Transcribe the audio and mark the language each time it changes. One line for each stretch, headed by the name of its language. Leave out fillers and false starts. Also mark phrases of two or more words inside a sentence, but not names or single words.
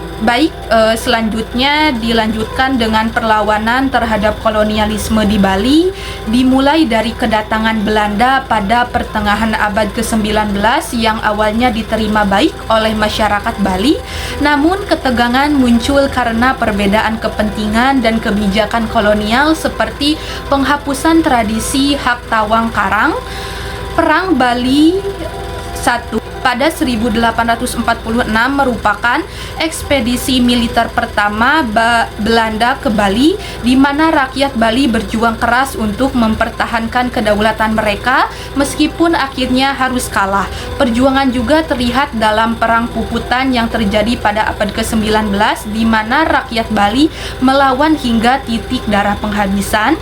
Indonesian: Baik, selanjutnya dilanjutkan dengan perlawanan terhadap kolonialisme di Bali, dimulai dari kedatangan Belanda pada pertengahan abad ke-19 yang awalnya diterima baik oleh masyarakat Bali, namun ketegangan muncul karena perbedaan kepentingan dan kebijakan kolonial seperti penghapusan tradisi hak tawang karang. Perang Bali I pada 1846 merupakan ekspedisi militer pertama Belanda ke Bali, di mana rakyat Bali berjuang keras untuk mempertahankan kedaulatan mereka meskipun akhirnya harus kalah. Perjuangan juga terlihat dalam Perang Puputan yang terjadi pada abad ke-19, di mana rakyat Bali melawan hingga titik darah penghabisan.